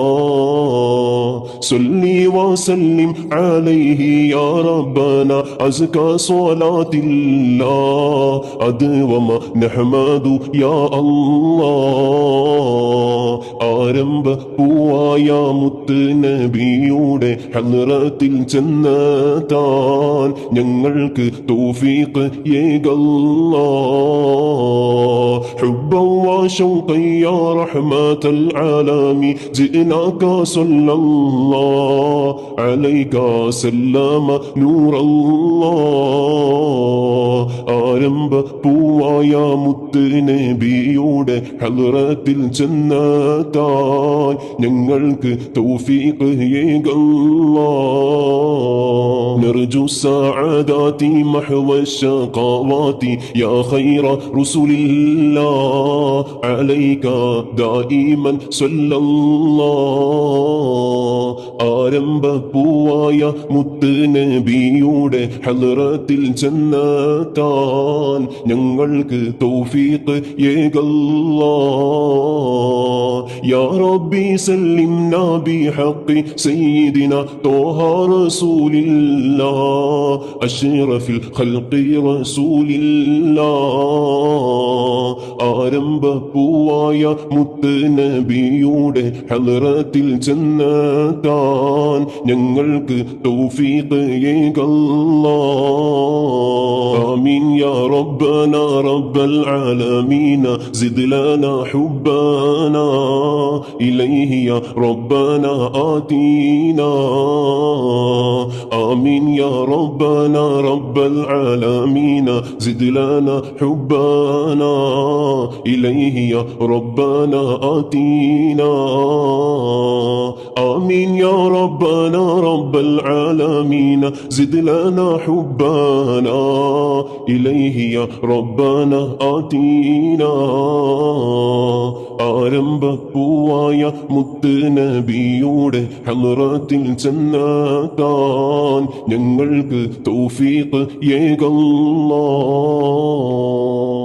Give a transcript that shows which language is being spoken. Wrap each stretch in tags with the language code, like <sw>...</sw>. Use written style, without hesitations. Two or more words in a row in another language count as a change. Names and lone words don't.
<ar>صل وسلم عليه يا ربنا أزكى صلاة الله أدوم نحمد يا الله.</ar> <ml>ആരംഭപ്പൂവായ മുത്ത് നബിയുടെ ഹളറത്തിൽ ചെന്നെത്താൻ ഞങ്ങൾക്ക് തൗഫീഖ് ഏകല്ലാ.</ml> <ar>حبا وشوقا يا رحمة العالم جئناك صلى الله عليك سلم نور الله.</ar> <ml>ആരംഭപ്പൂവായ മുത്ത് നബിയുടെ ഹളറത്തിൽ ചെന്നെത്താൻ ഞങ്ങൾക്ക് തൗഫീഖ് ഏകല്ലാ.</ml> <ar>نرجو السعادات محو الشقوات يا خير رسول الله عليك دائما صلى الله.</ar> <ml>ആരംഭപ്പൂവായ മുത്ത് നബിയുടെ ഹളറത്തിൽ ചെന്നെത്താൻ ഞങ്ങൾക്ക് തൗഫീഖ് ഏകല്ലാ.</ml> <ar>يا ربي سلمنا بحق سيدنا طه رسول الله أشرف الخلق رسول الله.</ar> <ml>ആരംഭപ്പൂവായ മുത്ത് നബിയുടെ ഹളറത്തിൽ ചെന്നെത്താൻ ഞങ്ങൾക്ക് തൗഫീഖ് ഏകല്ലാ.</ml> <ar>آمين يا ربنا رب العالمين زد لنا حبنا إليه يا ربنا آتينا. آمين يا ربنا رب العالمين زد لنا حبنا إليه يا ربنا آتينا. آمين يا ربنا رب العالمين زد لنا حبنا إليه يا ربنا آتينا.</ar> <ml>ആരംഭപ്പൂവായ മുത്ത് നബിയുടെ ഹളറത്തിൽ ചെന്നെത്താൻ ഞങ്ങൾക്ക് തൗഫീഖ് ഏകല്ലാ.</ml>